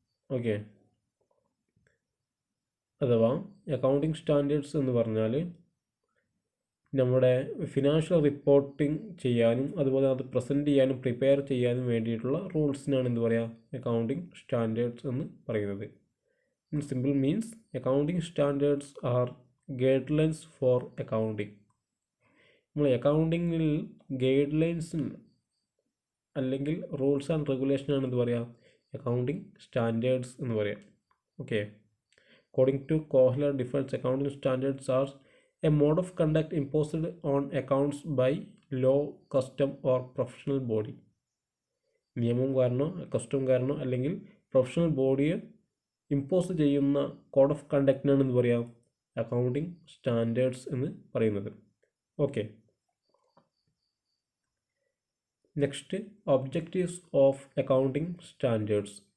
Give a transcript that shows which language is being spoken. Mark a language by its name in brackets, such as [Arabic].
[Malayalam] Okay, അഥവാ accounting standards എന്ന് പറഞ്ഞാൽ നമ്മുടെ ഫിനാൻഷ്യൽ റിപ്പോർട്ടിംഗ് ചെയ്യാനും അതുപോലെ അത് പ്രസൻറ്റ് ചെയ്യാനും പ്രിപ്പയർ ചെയ്യാനും വേണ്ടിയിട്ടുള്ള റൂൾസിനാണ് എന്ത് പറയുക, അക്കൗണ്ടിംഗ് സ്റ്റാൻഡേർഡ്സ് എന്ന് പറയുന്നത്. [English] In simple means accounting standards are guidelines for accounting. [Malayalam] നമ്മൾ അക്കൗണ്ടിങ്ങിൽ ഗൈഡ് ലൈൻസ് അല്ലെങ്കിൽ റൂൾസ് ആൻഡ് റെഗുലേഷനാണ് എന്ത് പറയുക, അക്കൗണ്ടിംഗ് സ്റ്റാൻഡേർഡ്സ് എന്ന് പറയാം. [English] Okay, according to Kohler difference accounting standards are a mode of conduct imposed on accounts by law, custom or professional body. [Malayalam] നിയമം കാരണോ custom കാരണോ അല്ലെങ്കിൽ professional ബോഡിയെ impose ചെയ്യുന്ന code of കണ്ടക്റ്റിനാണ് എന്ന് പറയാം അക്കൗണ്ടിംഗ് സ്റ്റാൻഡേർഡ്സ് എന്ന് പറയുന്നത്. [English] Okay, next objectives of accounting standards.